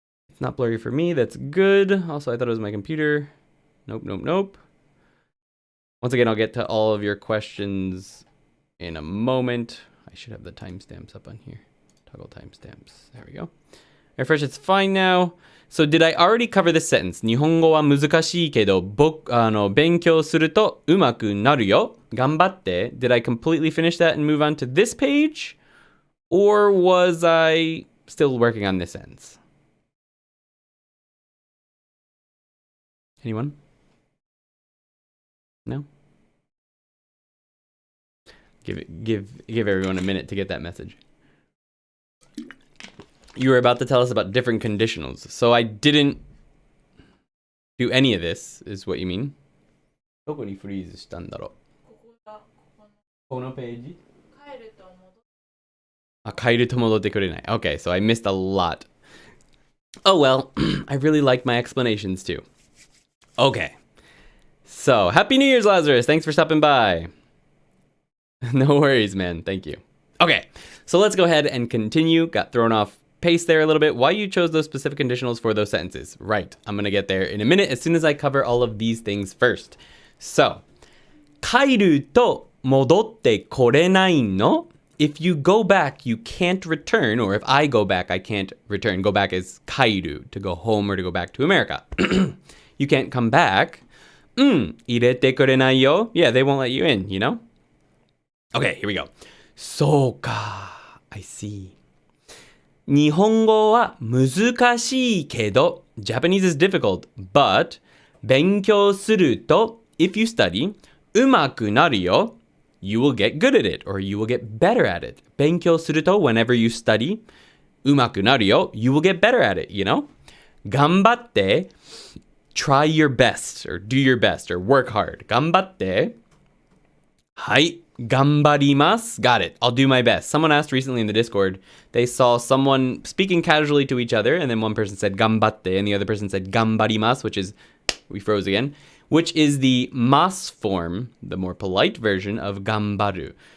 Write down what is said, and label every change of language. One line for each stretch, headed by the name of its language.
English: It's not blurry for me. That's good. Also, I thought it was my computer. Nope, nope, nope. Once again, I'll get to all of your questions in a moment. I should have the timestamps up on here. Toggle timestamps. There we go. Refresh, it's fine now. So did I already cover this sentence?
Japanese: 日本語は難しいけど、勉強すると上手くなるよ。頑張って。
English: Did I completely finish that and move on to this page? Or was I still working on this sentence? Anyone? No? Give everyone a minute to get that message. You were about to tell us about different conditionals. So I didn't do any of this, is what you mean?
Japanese: どこにフリーズしたんだろう?このページ? 帰ると戻ってくれない.
English: Okay, so I missed a lot. Oh well, I really liked my explanations too. Okay. So, Happy New Year's, Lazarus. Thanks for stopping by. No worries, man. Thank you. Okay, so let's go ahead and continue. Got thrown off pace there a little bit. Why you chose those specific conditionals for those sentences? Right, I'm going to get there in a minute as soon as I cover all of these things first.
Japanese: So, 帰ると戻ってこれないの?
English: If you go back, you can't return, or if I go back, I can't return. Go back is 帰る, to go home or to go back to America. You can't come back.
Japanese: 入れてくれないよ.
English: Yeah, they won't let you in, you know? Okay, here we go.
Japanese: そうか,
English: I see.
Japanese: 日本語は難しいけど,
English: Japanese is difficult, but
Japanese: 勉強すると,
English: if you study,
Japanese: 上手くなるよ.
English: You will get good at it, or you will get better at it.
Japanese: 勉強すると,
English: whenever you study,
Japanese: 上手くなるよ.
English: You will get better at it, you know?
Japanese: 頑張って,
English: try your best, or do your best, or work hard.
Japanese: 頑張って.はい。頑張ります.
English: Got it. I'll do my best. Someone asked recently in the Discord, they saw someone speaking casually to each other, and then one person said
Japanese: 頑張って,
English: and the other person said
Japanese: 頑張ります,
English: which is, we froze again, which is the mas form, the more polite version of 頑張る.